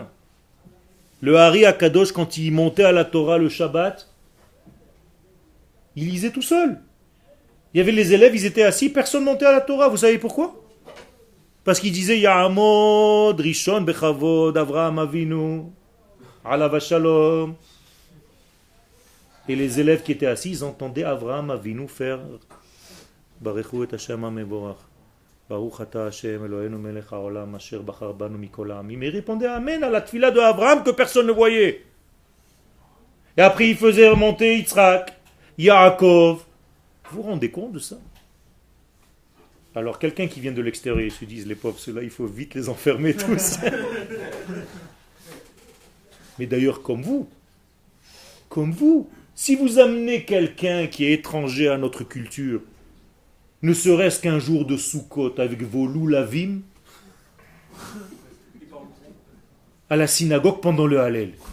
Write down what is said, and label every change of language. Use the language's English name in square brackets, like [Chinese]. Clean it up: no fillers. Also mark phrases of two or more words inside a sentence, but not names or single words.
[French] Le Hari Akadosh, quand il montait à la Torah le Shabbat, il lisait tout seul. Il y avait les élèves, ils étaient assis, personne montait à la Torah. Vous savez pourquoi? Parce qu'il disait [Hebrew] יעמוד, ראשון, בכבוד, [French] Avraham Avinu. [Hebrew] עליו שלום. [French] Et les élèves qui étaient assis, ils entendaient Avraham Avinu faire Barechu et [Hebrew] ה' המבורך. ברוך אתה ה' אלוהינו מלך העולם אשר בחר בנו מכל העמים. [French] Il répondait Amen à la tfila de Avraham que personne ne voyait. Et après il faisait remonter Yitzhak, Yaakov. Vous vous rendez compte de ça? Alors quelqu'un qui vient de l'extérieur, ils se disent les pauvres, ceux-là il faut vite les enfermer tous. Mais d'ailleurs comme vous, si vous amenez quelqu'un qui est étranger à notre culture, ne serait-ce qu'un jour de Sukkot avec vos loulavim, à la synagogue pendant le Hallel.